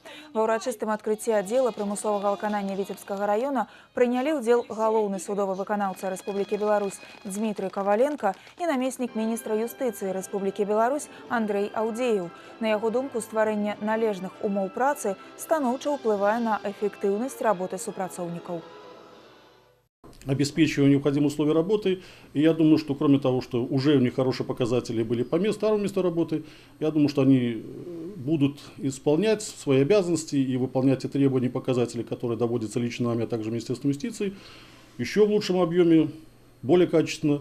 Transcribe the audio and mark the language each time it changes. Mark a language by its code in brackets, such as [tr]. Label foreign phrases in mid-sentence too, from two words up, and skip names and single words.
[be] Ва ўрачыстым адкрыцці аддзела прымусовага выканання Віцебскага района прынялі ўдзел галоўны судовы выканаўца Рэспублікі Беларусь Дмітрый Каваленко і намеснік міністра юстыцыі Рэспублікі Беларусь Андрэй Аўдзееў. На яго думку, стварэнне належных умоў працы станоўча ўплывае на [ru] эффективность работы [be] супрацоўников. [ru] Обеспечиваю необходимые условия работы. И я думаю, что кроме того, что уже у них хорошие показатели были по старому месту работы, я думаю, что они будут исполнять свои обязанности и выполнять те требования и показатели, которые доводятся лично нами, а также Министерством юстиции, еще в лучшем объеме, более качественно.